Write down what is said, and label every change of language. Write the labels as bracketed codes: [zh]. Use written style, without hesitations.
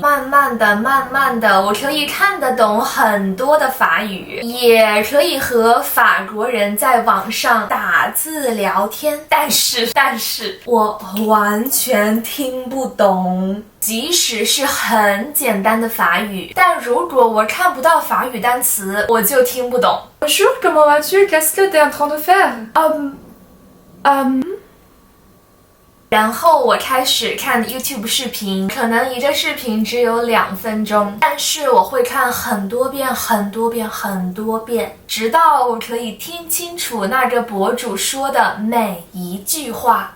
[zh] 慢慢的，我可以看得懂很多的法语，也可以和法国人在网上打字聊天，但是我完全听不懂，即使是很简单的法语，但如果我看不到法语单词，我就听不懂。 [fr] Bonjour, comment vas-tu? Qu'est-ce que t'es en train de faire? [zh] 然后我开始看 YouTube 视频，可能一个视频只有2分钟，但是我会看很多遍，直到我可以听清楚那个博主说的每一句话。